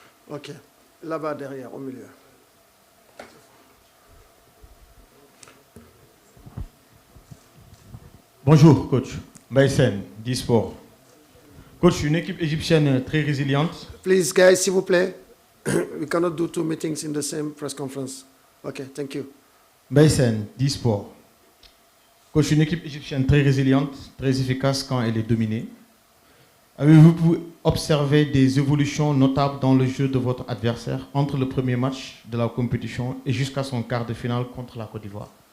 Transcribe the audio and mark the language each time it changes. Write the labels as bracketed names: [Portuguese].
[English] Ok. [French] Là-bas, derrière, au milieu. Bonjour, coach. Baïsen, d'e-sport. Coach, une équipe égyptienne très résiliente. [English] Please, guys, [French] s'il vous plaît. [English] We cannot do two meetings in the same press conference. Okay, thank you. [French] Baïsen, d'e-sport. Coach, une équipe égyptienne très résiliente, très efficace quand elle est dominée. Avez-vous pu observer des évolutions notables dans le jeu de votre adversaire entre le premier match de la compétition et jusqu'à son quart de finale contre la Côte d'Ivoire?